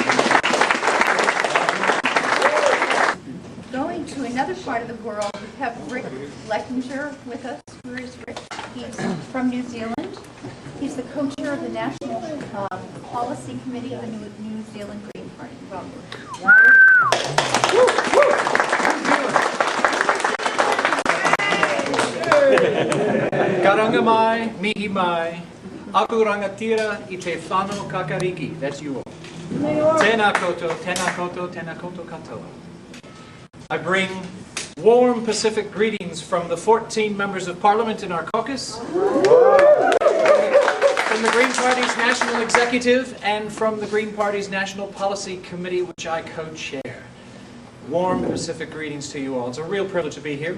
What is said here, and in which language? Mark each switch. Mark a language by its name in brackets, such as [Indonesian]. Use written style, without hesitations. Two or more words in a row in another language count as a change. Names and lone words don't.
[English] Going to another part of the world, we have Rick Leckinger with us. Where is Rick? He's from New Zealand. He's the co-chair of the National Policy Committee of the New Zealand Green Party. Welcome. [Māori] Karanga mai, mihi mai, aku rangatira I te whano kakariki. [English] That's you all. [Māori] Tēnā koto, tēnā koto, tēnā koto katoa. [English] I bring warm Pacific greetings from the 14 members of Parliament in our caucus, from the Green Party's National Executive, and from the Green Party's National Policy Committee, which I co-chair. Warm Pacific greetings to you all. It's a real privilege to be here.